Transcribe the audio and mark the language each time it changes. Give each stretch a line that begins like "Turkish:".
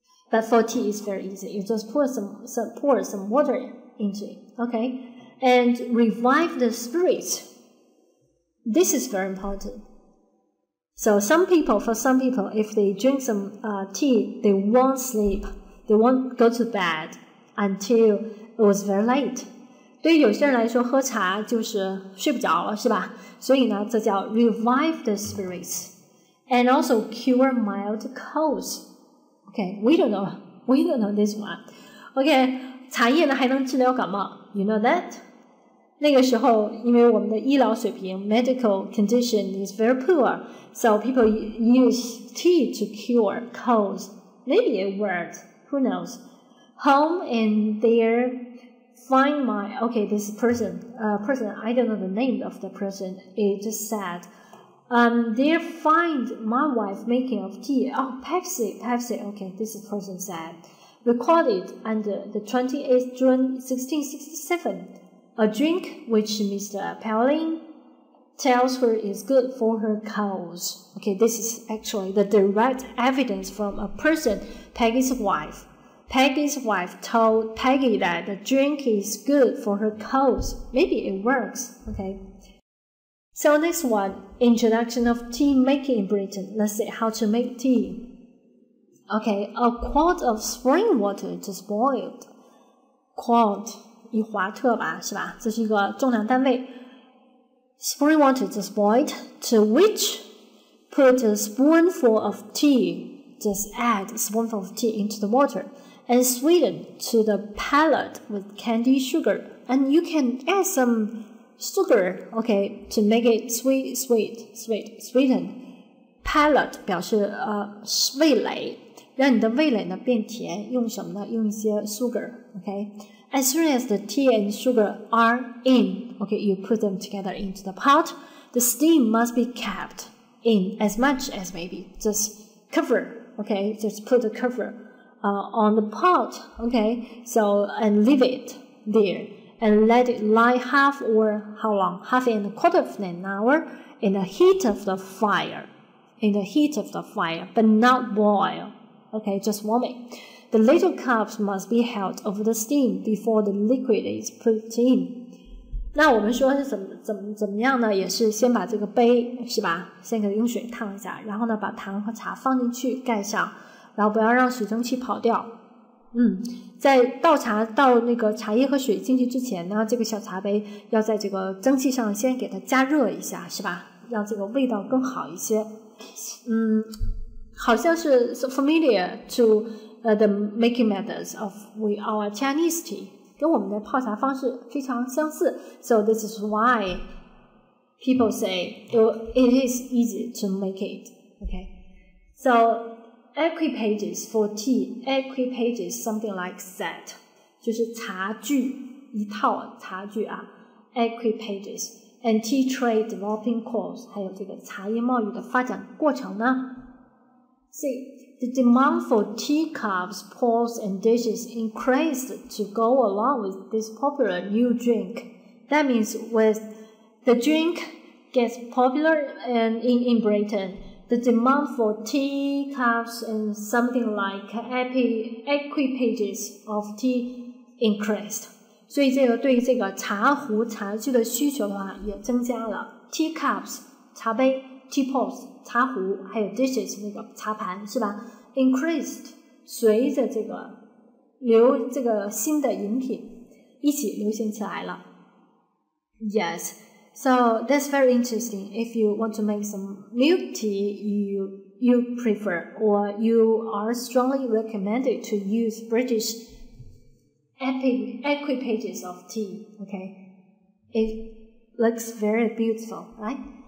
English: But for tea, it's very easy. You just pour some water into it, okay, and revive the spirit. This is very important. So for some people, if they drink some tea, they won't sleep. They won't go to bed until it was very late.
Chinese: 对于有些人来说，喝茶就是睡不着了，是吧？所以呢，这叫
English: revive the spirits, and also cure mild colds. Okay, we don't know this one.
Chinese: Okay, 茶叶呢还能治疗感冒 ，
English: you know that?
Chinese: 那个时候，因为我们的医疗水平
English: medical condition is very poor, so people use tea to cure colds. Maybe it worked. Who knows? Home and there find my this person I don't know the name of the person. It just said, there find my wife making of tea. Oh, Pepsi. Okay, this person said. Recorded under the 28th June 1667. A drink which Mr. Pauling tells her is good for her colds. Okay, this is actually the direct evidence from a person, Peggy's wife. Peggy's wife told Peggy that the drink is good for her colds. Maybe it works, okay? So next one, introduction of tea making in Britain. Let's see how to make tea. Okay, a quart of spring water just boiled.
Chinese: Quart, 一华特吧，是吧？这是一个重量单位。
English: Spring water just boiled, to which put a spoonful of tea. Just add a spoonful of tea into the water and sweeten to the palate with candy sugar. And you can add some sugar, okay, to make it sweeten.
Chinese: Palate 表示味蕾，让你的味蕾呢变甜，用什么呢？用一些
English: sugar, okay? As soon as the tea and sugar are in, okay, you put them together into the pot. The steam must be kept in as much as maybe. Just cover, okay? Just put a cover on the pot, okay? So, and leave it there. And let it lie half or how long? Half and a quarter of an hour in the heat of the fire. In the heat of the fire, but not boil. Okay, just warm it. The little cups must be held over the steam before the liquid is put in.
Chinese: 那我们说是怎么样呢？也是先把这个杯是吧？先给它用水烫一下，然后呢把糖和茶放进去盖上，然后不要让水蒸气跑掉。在倒那个茶叶和水进去之前呢，这个小茶杯要在这个蒸汽上先给它加热一下，是吧？让这个味道更好一些。好像是
English: familiar to the making methods of our Chinese tea，
Chinese: 跟我们的泡茶方式非常相似。
English: So this is why people say it is easy to make it. Okay, so equipages for tea, equipages something like that，
Chinese: 就是茶具，一套茶具啊
English: ，equipages and tea trade developing course，
Chinese: 还有这个茶叶贸易的发展过程呢。
English: See, the demand for teacups, pots, and dishes increased to go along with this popular new drink. That means when the drink gets popular in Britain, the demand for teacups and something like equipages of tea increased.
Chinese: 所以这个对于这个茶壶、茶具的需求的话也增加了。 Teacups 茶杯 ，teapots 茶壶，还有 dishes 那个茶盘是吧 ？Increased 随着这个新的饮品一起流行起来了。
English: Yes, so that's very interesting. If you want to make some milk tea, you prefer or you are strongly recommended to use British equipages of tea. Okay, it looks very beautiful, right?